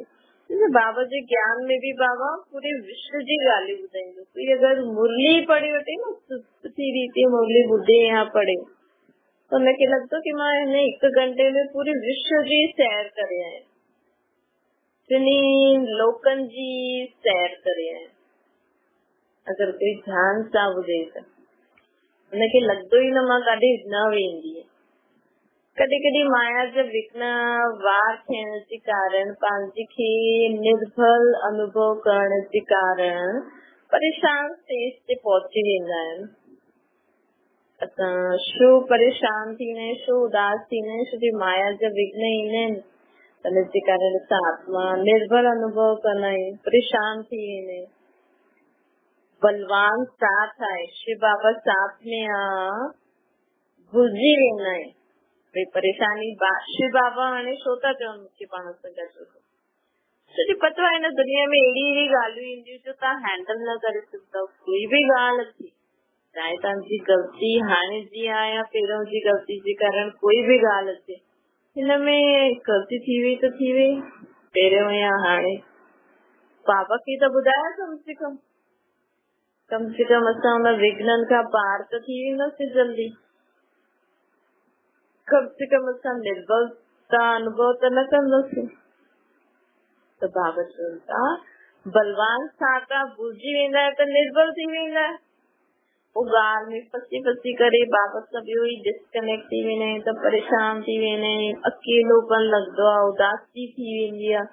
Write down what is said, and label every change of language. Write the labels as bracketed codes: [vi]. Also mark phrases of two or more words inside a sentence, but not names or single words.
[sd] बाबा जे ज्ञान में भी बाबा पूरे विश्व जी ॻाल्हियूं ॿुधाईंदो। कोई अगरि मुरली पढ़ी वठे न, सुठी रीति मुरली ॿुधे या पढ़े, तो हुनखे लॻंदो कि मां हिन 1 घंटे में पूरे विश्व जी सैर करे आहियां, टिनी लोकनि जी सैर करे आहियां। अगरि कोई ध्यान सां ॿुधे त हुनखे लॻंदो ई न मां काॾे न वेंदी। कॾहिं कॾहिं माया जा विघ्न वार थियण जे कारण पंहिंजे खे निर्भल अनुभव करण जे कारण परेशान स्टेज ते पहुची वेंदा आहिनि। असां छो परेशान थींदा आहियूं, छो उदास थींदा आहियूं? छोकी माया जा विघ्न ईंदा आहिनि, हिनजे कारण असां आत्मा निर्भर अनुभव कंदा आहियूं, परेशान थी वेंदा आहियूं। बलवान साथ आहे, शिव बाबा साथ में आहे, भुलिजी वेंदा आहियूं भई परेशानी। शिव बाबा हाणे छो था चवनि मूंखे पाण सां गॾु? छोकी पतो आहे हिन दुनिया में अहिड़ी अहिड़ी ॻाल्हियूं ईंदियूं जो तव्हां हैंडल न करे सघंदव। कोई भी ॻाल्हि अचे, चाहे तव्हांजी ग़लती हाणे जी आहे या पहिरों जी ग़लती जे कारण कोई भी ॻाल्हि अचे, हिन में ग़लती थी वई त थी वई, पहिरियों या हाणे। बाबा खे त ॿुधायो कम से कम असां हुन विघ्ननि खां पार त थी वेंदासीं जल्दी। कम से कम असां निर्बलता अनुभव त न कंदासीं। त बाबा चवनि था बलवान साथ आहे, भुलिजी वेंदा आहियो त निर्बल थी वेंदा आहियो। पोइ ॻाल्हि में फसी फसी करे बाबा सां ॿियो ई डिस्कनेक्ट थी वेंदा आहियूं त परेशान थी वेंदा आहियूं, अकेलोपन लॻंदो आहे, उदासी थी वेंदी आहे।